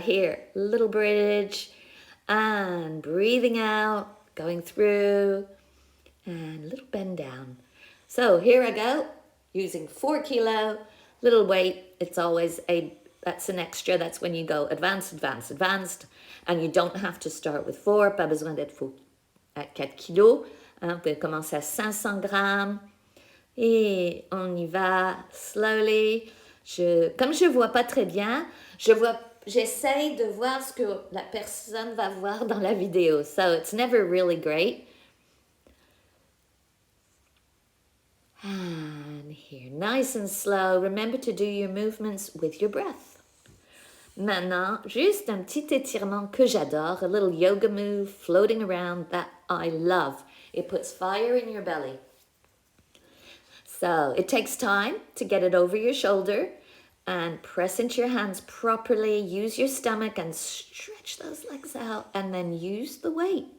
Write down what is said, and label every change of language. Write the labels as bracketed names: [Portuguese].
[English] Here, little bridge and breathing out, going through and little bend down. So here I go, using 4 kilo, little weight. It's always that's an extra. That's when you go advanced, advanced, advanced. And you don't have to start with 4. [French] Pas besoin d'être à 4 kilos. Hein, vous pouvez commencer à 500 grammes. Et on y va slowly. Comme je ne vois pas très bien, j'essaye de voir ce que la personne va voir dans la vidéo. [English] So it's never really great. And here, nice and slow. Remember to do your movements with your breath. [French] Maintenant, juste un petit étirement que j'adore. [English] A little yoga move floating around that I love. It puts fire in your belly. So it takes time to get it over your shoulder and press into your hands properly. Use your stomach and stretch those legs out and then use the weight.